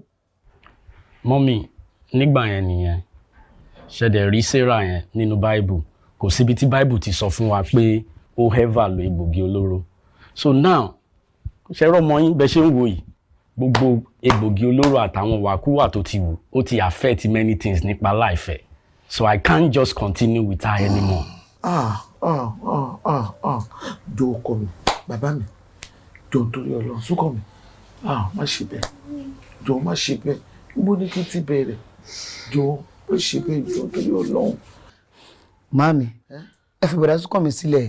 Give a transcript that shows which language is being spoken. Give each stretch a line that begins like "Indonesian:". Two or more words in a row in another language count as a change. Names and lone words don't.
Yoruba: Mommy, nígbà yẹn nìyẹn. Ṣẹ̀dẹ̀ rí Sarah yẹn nínú Bible. Kò síbi tí Bible ti sọ fún wa pé ó ever lo egbògi olóró.
English: So now,
Yoruba: ṣẹ́rọ̀ mọ́ yín bẹ́ ṣe ń wò yìí. Gbogbo egbògi olóró àtàwọn wàkúwà tó ti wù, ó ti
English: affect many things
Yoruba: nípa life ẹ̀.
English: So I can't just continue with her anymore.
Yoruba: Jọ̀ọ́ ọkọ mi, bàbá mi, jọ̀ọ́ torí Ọlọ́run, súnkàn mi. Má ṣe bẹ́ẹ̀. Jọ̀ọ́ má ṣe bẹ́ẹ̀. Mo ní kí n ti bẹ̀rẹ̀. Jọ̀ọ́ má ṣe bẹ́ẹ̀, jọ̀ọ́ torí Ọlọ́run. Màámi, ẹ fi bẹ̀rẹ̀ súnkàn mi sílẹ̀.